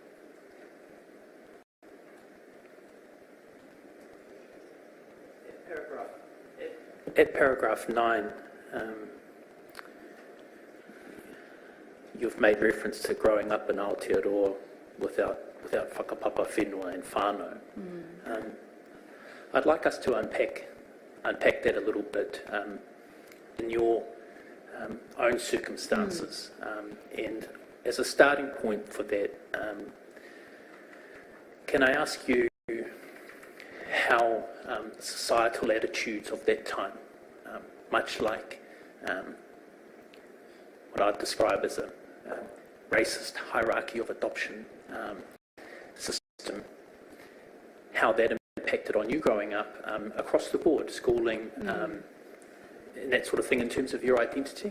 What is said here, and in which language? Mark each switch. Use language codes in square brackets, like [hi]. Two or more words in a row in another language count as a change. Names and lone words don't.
[en] At paragraph 9, you've made reference to growing up in Aotearoa without [mi] whakapapa whenua [en] and whānau. I'd like us to unpack that a little bit in your own circumstances. And as a starting point for that, can I ask you how societal attitudes of that time, much like what I'd describe as a racist hierarchy of adoption system, how that impacted on you growing up across the board, schooling, and that sort of thing in terms of your identity?